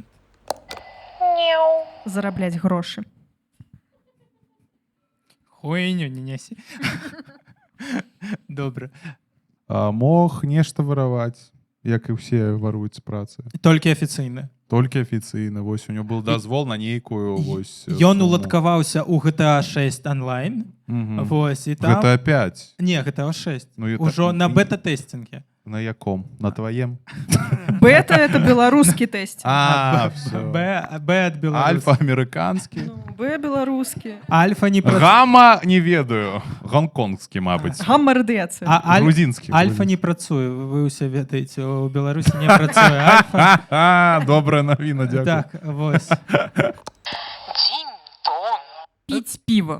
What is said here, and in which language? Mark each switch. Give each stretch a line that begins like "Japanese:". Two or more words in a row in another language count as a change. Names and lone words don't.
Belarusian: Зараблять гроши. Хуйню не нясі. Добра. Мог нешта вараваць, як і ўсе варуюць з працы. Толькі афіцыйна. Толькі афіцыйна. Вось
Russian: у него был
Belarusian: дазвол на нейкую вось... Ён уладкаваўся ў GTA 6 онлайн. Вось, і там... GTA 5. Не, GTA 6.
Russian: Ну, это-
Belarusian: Ужо на бета-тэстинге. На яком? На твоем?
Russian: Бета — это белорусский тест. Все. Б от Беларуси. Альфа американский. Ну, Б белорусский.
Belarusian: Альфа не працуе. Гамма не ведаю. Гонконгский, мабыць.
Russian: Гамма радиация. Грузинский.
Belarusian: Альфа не працуе. Вы ўсе ведаеце, у Беларусі не працуе альфа. Добрая навіна, дзякую. Так, вось. Піць піва.